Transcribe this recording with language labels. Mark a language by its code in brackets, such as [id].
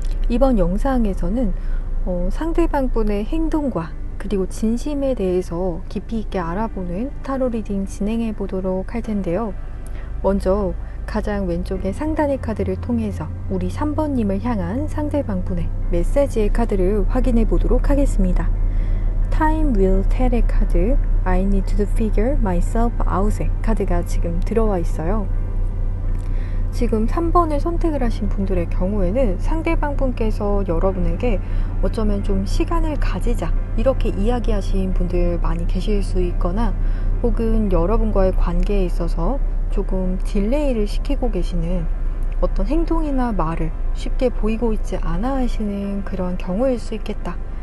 [ko] 이번 영상에서는 상대방 분의 행동과 그리고 진심에 대해서 깊이 있게 알아보는 타로 리딩 진행해 보도록 할 텐데요. 먼저 가장 왼쪽의 상단의 카드를 통해서 우리 3번님을 향한 상대방 분의 메시지의 카드를 확인해 보도록 하겠습니다. [en] Time will tell [ko] 의 카드, [en] I need to figure myself out [ko] 의 카드가 지금 들어와 있어요. 지금 3번을 선택을 하신 분들의 경우에는 상대방 분께서 여러분에게 어쩌면 좀 시간을 가지자 이렇게 이야기하신 분들 많이 계실 수 있거나 혹은 여러분과의 관계에 있어서 조금 딜레이를 시키고 계시는 어떤 행동이나 말을 쉽게 보이고 있지 않아 하시는 그런 경우일 수 있겠다.